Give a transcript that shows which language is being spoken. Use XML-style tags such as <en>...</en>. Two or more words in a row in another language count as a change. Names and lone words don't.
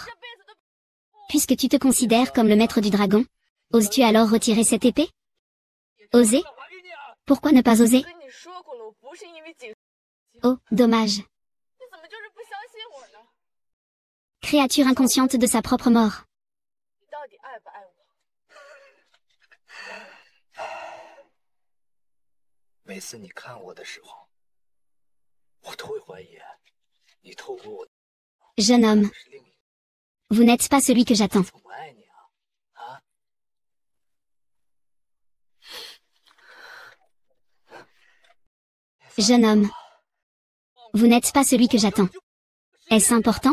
<fr>Puisque tu te considères comme le maître du dragon, oses-tu alors retirer cette épée? Oser? Pourquoi ne pas oser? Oh, dommage. Créature inconsciente de sa propre mort.</fr> <zh>每次你看我的时候，我都会怀疑你透过我。</zh> <fr>Jeune homme, vous n'êtes pas celui que j'attends. Jeune homme, vous n'êtes pas celui que j'attends. Est-ce important?</fr>